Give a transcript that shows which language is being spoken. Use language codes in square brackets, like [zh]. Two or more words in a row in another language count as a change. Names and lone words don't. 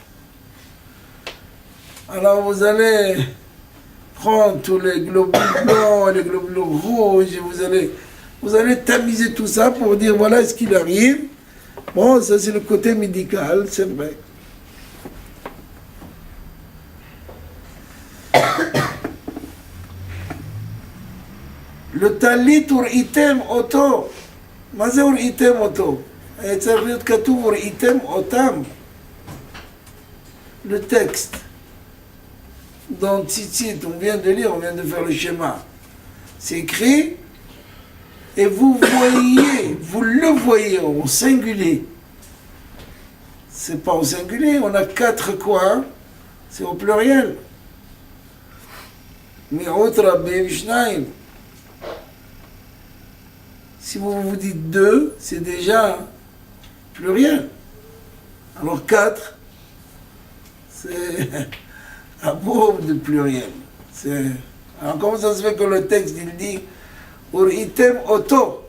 [fr] Alors vous allez prendre tous les globules blancs, les globules rouges, et vous allez tamiser tout ça pour dire voilà ce qu'il arrive. Bon, ça c'est le côté médical, c'est vrai. Le talit [he] ורעיתם אותו. מה זה ורעיתם אותו? היה צריך להיות כתוב ורעיתם אותם. [fr] Le texte. Dans Tzitzit, on vient de lire, on vient de faire le schéma. C'est écrit, et vous le voyez au singulier. C'est pas au singulier, on a 4 coins, c'est au pluriel. [he] מיעוט רבים שניים. [fr] Si vous dites 2, c'est déjà pluriel. Alors 4, c'est un mot de pluriel. Alors comment ça se fait que le texte il dit [he] וראיתם אותו?